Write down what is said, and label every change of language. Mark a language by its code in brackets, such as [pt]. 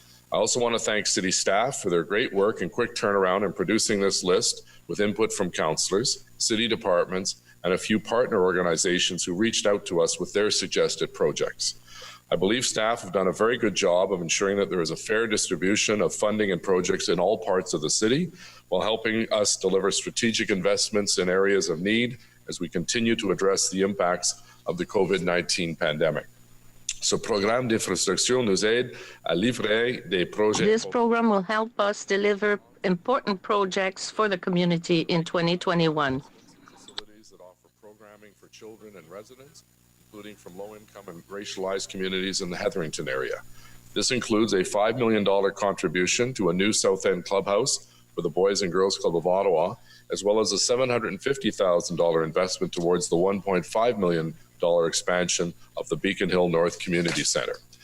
[en] I also want to thank city staff for their great work and quick turnaround in producing this list with input from councillors, city departments, and a few partner organizations who reached out to us with their suggested projects. I believe staff have done a very good job of ensuring that there is a fair distribution of funding and projects in all parts of the city, while helping us deliver strategic investments in areas of need as we continue to address the impacts of the COVID-19 pandemic. [fr] Ce programme d'infrastructure nous aide à livrer des projets. [en] This program will help us deliver important projects for the community in 2021. Facilities that offer programming for children and residents, including from low-income and racialized communities in the Hetherington area. This includes a $5 million contribution to a new South End clubhouse for the Boys and Girls Club of Ottawa, as well as a $750,000 investment towards the $1.5 million expansion of the Beacon Hill North Community Centre.